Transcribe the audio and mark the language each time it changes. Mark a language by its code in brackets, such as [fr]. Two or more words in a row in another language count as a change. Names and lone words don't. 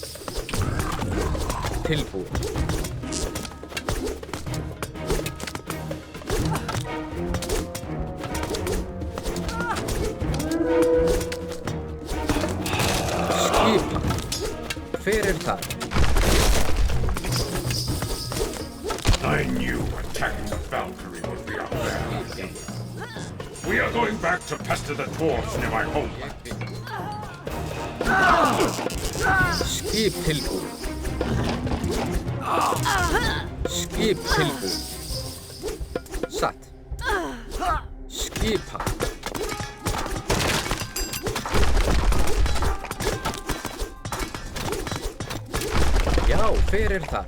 [is] Tilbúið. Hver það? [en] I knew attacking the Valkyrie would be our bad. We are going back to pester the dwarves near my home. [is] Skip tilbúið. Skip tilbúið. Satt. Skipa. Já, hver þar?